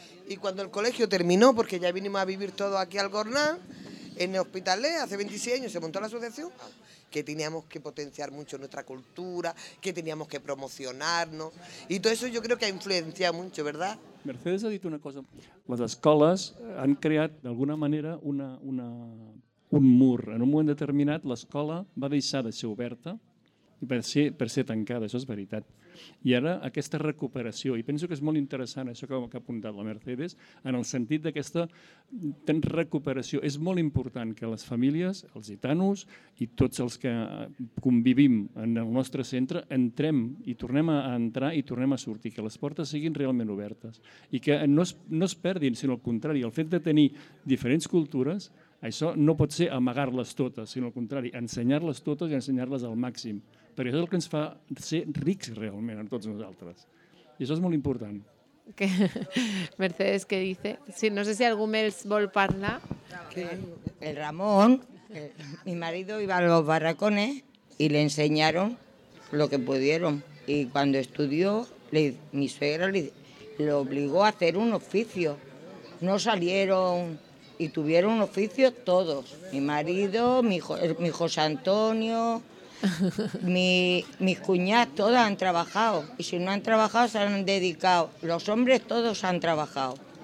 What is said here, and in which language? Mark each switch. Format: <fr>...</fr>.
<es>Y cuando el colegio terminó, porque ya vinimos a vivir todos aquí al Gornal, en el Hospitalet, hace 26 años se montó la asociación, que teníamos que potenciar mucho nuestra cultura, que teníamos que promocionarnos, y todo eso yo creo que ha influenciado mucho, ¿verdad? Mercedes ha dicho una cosa. Las escuelas han creado, de alguna manera, un mur.</es> <ca>En un moment determinat, l'escola va deixar de ser oberta i per ser tancada, això és veritat. I ara, aquesta recuperació, i penso que és molt interessant això que ha apuntat la Mercedes, en el sentit d'aquesta recuperació. És molt important que les famílies, els gitanos i tots els que convivim en el nostre centre, entrem i tornem a entrar i tornem a sortir, que les portes siguin realment obertes i que no es perdin, sinó al contrari, el fet de tenir diferents cultures... Això no pot ser amagar-les totes, sinó al contrari, ensenyar-les totes i ensenyar-les al màxim. Perquè això és el que ens fa ser rics realment en tots nosaltres. I això és molt important.</ca> <es>¿Qué? Mercedes, ¿qué dice?</es> <ca>Sí, no sé si algú més vol parlar.</ca> <es>El Ramon, mi marido iba a los barracones y le enseñaron lo que pudieron. Y cuando estudió, mi suegra le obligó a hacer un oficio. No salieron... Y tuvieron un oficio todos, mi marido, mi José Antonio, mis cuñadas, todas han trabajado. Y si no han trabajado, se han dedicado. Los hombres todos han trabajado.</es>